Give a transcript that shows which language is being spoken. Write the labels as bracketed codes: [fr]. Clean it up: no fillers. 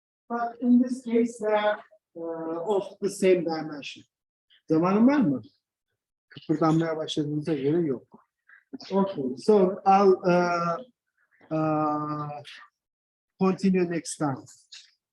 [en] But in this case, they are of the same dimension. [tr] Zamanın var mı? Kıpırdanmaya başladığınıza göre yok. [en] Okay, so I'll continue next time.